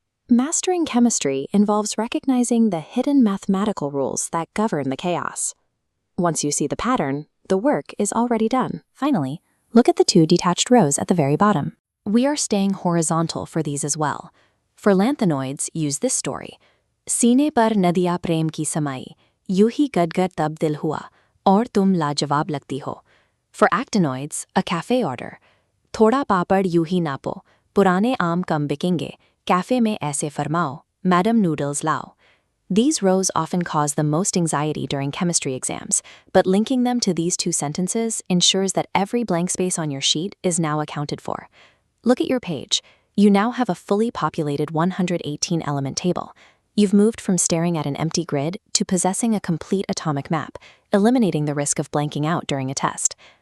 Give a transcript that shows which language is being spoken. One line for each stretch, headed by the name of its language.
English: Mastering chemistry involves recognizing the hidden mathematical rules that govern the chaos. Once you see the pattern, the work is already done. Finally, look at the 2 detached rows at the very bottom. We are staying horizontal for these as well. For lanthanoids, use this story.
Hindi: सीने पर नदिया प्रेम की समाई, यूं ही गदगद तब दिल हुआ, और तुम लाजवाब लगती हो.
English: For actinoids, a cafe order.
Hindi: थोड़ा पापड़ यूं ही नापो, पुराने आम कम बिकेंगे, cafe में ऐसे फरमाओ, Madam Noodles lao.
English: These rows often cause the most anxiety during chemistry exams, but linking them to these 2 sentences ensures that every blank space on your sheet is now accounted for. Look at your page. You now have a fully populated 118-element table. You've moved from staring at an empty grid to possessing a complete atomic map, eliminating the risk of blanking out during a test.